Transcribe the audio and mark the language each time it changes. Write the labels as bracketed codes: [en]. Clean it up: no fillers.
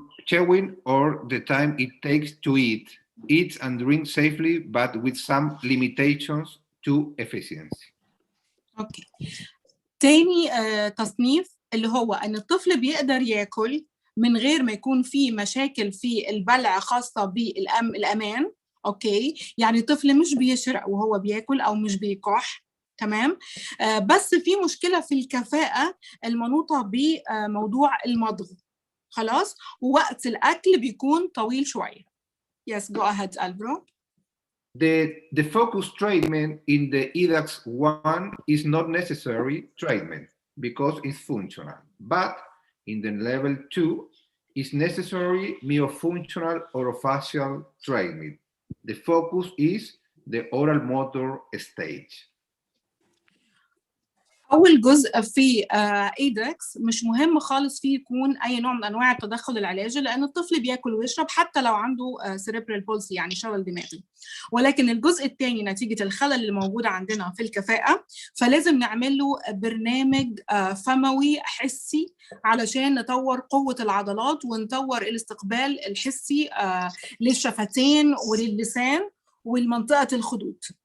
[en] Chewing or the time it takes to eats and drinks safely, but with some limitations to efficiency. Okay. [ar] تاني تصنيف اللي هو أن الطفل بيقدر ياكل من غير ما يكون فيه مشاكل في البلع خاصة بالأمان. اوكي، يعني الطفل مش بيشرق وهو بياكل او مش بيكح، تمام، بس في مشكله في الكفاءه المنوطه بموضوع المضغ، خلاص، ووقت الاكل بيكون طويل شويه. [en] Yes, go ahead, Alvaro. The focus treatment in the IDAX 1 is not necessary treatment because it's functional, but in the level 2 is necessary myofunctional orofacial treatment. The focus is the oral motor stage. [ar] أول جزء في إيدكس مش مهم خالص فيه يكون أي نوع من أنواع التدخل العلاجي، لأن الطفل بياكل ويشرب حتى لو عنده [en] cerebral palsy [ar] يعني شلل دماغي. ولكن الجزء الثاني نتيجة الخلل اللي موجودة عندنا في الكفاءة، فلازم نعمل له برنامج فموي حسي علشان نطور قوة العضلات ونطور الاستقبال الحسي للشفتين وللسان والمنطقة الخدود.